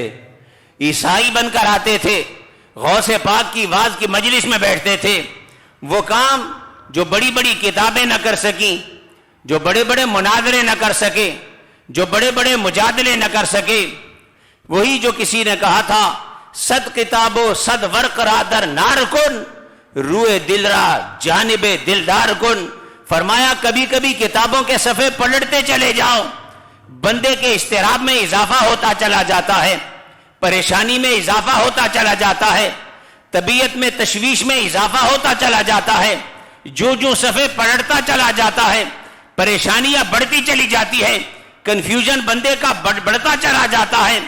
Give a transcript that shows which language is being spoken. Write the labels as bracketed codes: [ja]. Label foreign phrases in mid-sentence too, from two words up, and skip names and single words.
[ur] عیسائی بن کر آتے تھے، غوث پاک کی واعظ کی مجلس میں بیٹھتے تھے۔ وہ کام جو بڑی بڑی کتابیں نہ کر سکیں، جو بڑے بڑے مناظرے نہ کر سکے، جو بڑے بڑے مجادلے نہ کر سکے، وہی جو کسی نے کہا تھا، [fa] صد کتابو صد ورق را در نار کن، روئے دل را جانب دلدار کن۔ [ur] فرمایا کبھی کبھی کتابوں کے صفحے پلٹتے چلے جاؤ، بندے کے اضطراب میں اضافہ ہوتا چلا جاتا ہے، پریشانی میں اضافہ ہوتا چلا جاتا ہے، طبیعت میں تشویش میں اضافہ ہوتا چلا جاتا ہے۔ جو جو صفحے پلٹتا چلا جاتا ہے، پریشانیاں بڑھتی چلی جاتی ہے، کنفیوژن بندے کا بڑھتا چلا جاتا ہے۔